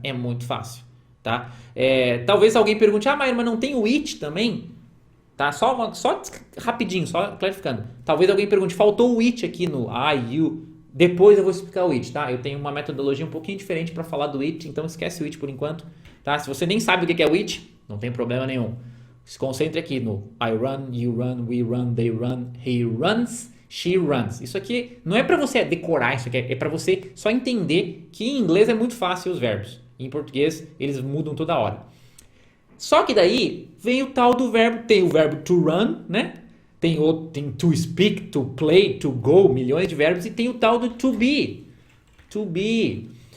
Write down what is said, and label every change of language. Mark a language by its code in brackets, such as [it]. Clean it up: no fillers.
[pt] É muito fácil, tá? Talvez alguém pergunte, mas não tem o it também? Tá? Só rapidinho, só clarificando. Talvez alguém pergunte, faltou o it aqui no I, you. Depois eu vou explicar o it, tá? Eu tenho uma metodologia um pouquinho diferente para falar do it, então esquece o it por enquanto. Tá? Se você nem sabe o que é o it, não tem problema nenhum. Se concentre aqui no [en] I run, you run, we run, they run, he runs, she runs. [pt] Isso aqui não é para você decorar isso aqui, é para você só entender que em inglês é muito fácil os verbos. Em português eles mudam toda hora. Só que daí vem o tal do verbo, tem o verbo to run, né? Tem [en] to speak, to play, to go, [pt] milhões de verbos, e tem o tal do to be. To be.